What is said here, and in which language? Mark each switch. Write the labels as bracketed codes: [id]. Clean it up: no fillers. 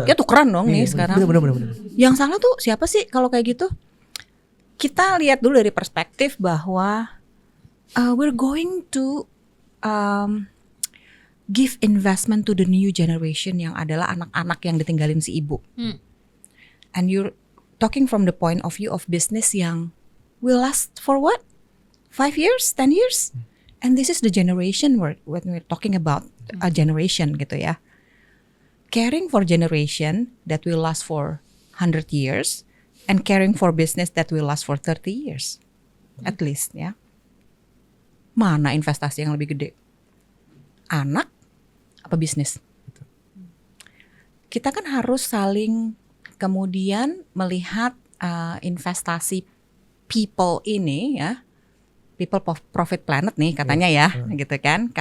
[id] Ya tukeran dong nih Iya, sekarang. Bener. Yang salah tuh siapa sih kalau kayak gitu? Kita lihat dulu dari perspektif bahwa [en] we're going to give investment to the new generation [id] yang adalah anak-anak yang ditinggalin si ibu. [en] And you're talking from the point of view of business [id] yang [en] will last for what? 5 years? 10 years? And this is the generation when we're talking about a generation [id] gitu ya. [en] Caring for generation that will last for 100 years and caring for business that will last for 30 years. At least ya. [id] Mana investasi yang lebih gede? Anak apa bisnis? Kita kan harus saling kemudian melihat investasi people ini ya, people profit planet nih katanya ya, gitu kan.